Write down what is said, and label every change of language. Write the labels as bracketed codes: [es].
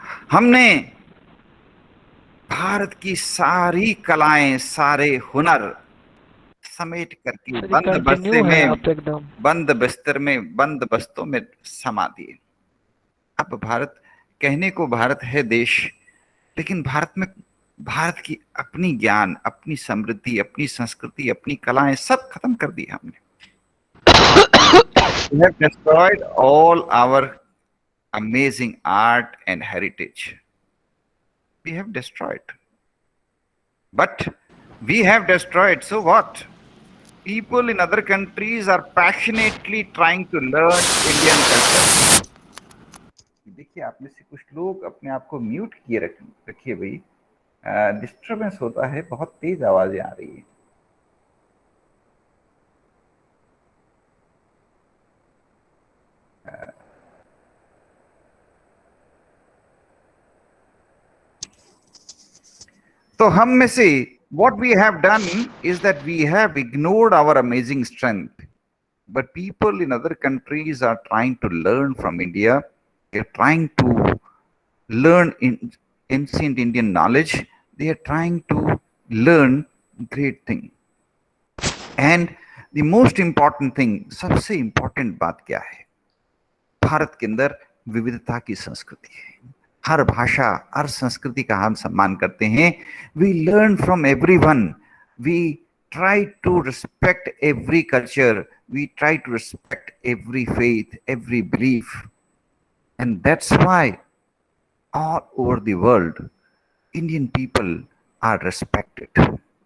[hi] हमने भारत की सारी कलाएं, सारे हुनर समेट करके बंद बस्ते में, बंद बिस्तर में, बंद बस्तों में समा दिए। अब भारत, कहने को भारत है देश, लेकिन भारत में भारत की अपनी ज्ञान, अपनी समृद्धि, अपनी संस्कृति, अपनी कलाएं सब खत्म कर दी हमने। [en] We have destroyed all our amazing art and heritage. We have destroyed. But we have destroyed, so what? People in other countries are passionately trying to learn Indian culture. [hi] देखिए, आप में से कुछ लोग अपने आप को म्यूट किए रखिए भाई, डिस्टर्बेंस होता है, बहुत तेज आवाजें आ रही है। तो हम में से [en] what we have done is that we have ignored our amazing strength, but people in other countries are trying to learn from India. They're trying to learn in ancient Indian knowledge. They are trying to learn great thing. And the most important thing, [hi] सबसे important बात क्या है? भारत के अंदर विविधता की संस्कृति है, हर भाषा, हर संस्कृति का हम सम्मान करते हैं। [en] We learn from everyone, we try to respect every culture, we try to respect every faith, every belief, and that's why all over the world Indian people are respected.